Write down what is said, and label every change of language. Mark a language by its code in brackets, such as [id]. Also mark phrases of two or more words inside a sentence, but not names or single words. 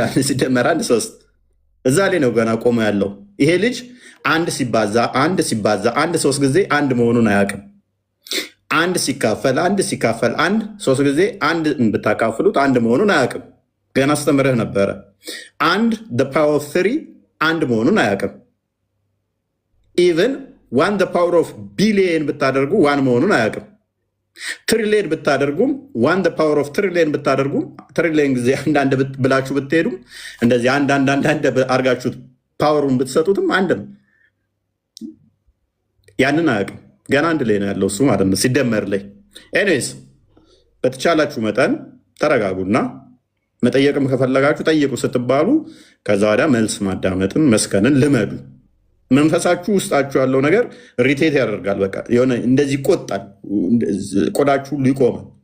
[am] 1 ሲደመር 1 3 እዛ ላይ ነው ገና ቆሞ ያለው። ይሄ ልጅ 1 ሲባዛ 1 ሲባዛ 1 3 ጊዜ 1 መሆኑን አያውቅም። 1 ሲካፈል 1 ሲካፈል 1 3 ጊዜ 1 ብታካፍሉት 1 መሆኑን አያውቅም። ገና አስተምረህ ነበረ። 1 [en] the power of [am] 3 1 መሆኑን አያውቅም። ኢቨን 1 [en] the power of billion [am] ብታደርጉ 1 መሆኑን አያውቅም። ትሪሊየን ብታደርጉም 1 [en] the power of [am] ትሪሊየን ብታደርጉም ትሪሊየን ጊዜ አንዳንድ ብላችሁ ብትሄዱም እንደዚህ አንዳንድ አድርጋችሁት ፓወሩን ብትሰጡትም አንድ ነው። ያንን አያውቅም። ገና 1 ላይ ነው ያለው እሱ ማለት ነው ሲደመር ላይ። ኤኒዌይስ በተቻላችሁ መጠን ተረጋጉና መጠየቅም ከፈለጋችሁ ጠይቁ ስትባሉ ከዛ ወዲያ መልስ ማዳመጥን መስከንን ልመዱ። መንፈሳችሁ ውስጣችሁ ያለው ነገር ሪቴት ያደርጋል። በቃ የሆነ እንደዚህ ይቆጣል። ቆዳችሁ ሁሉ ይቆማል።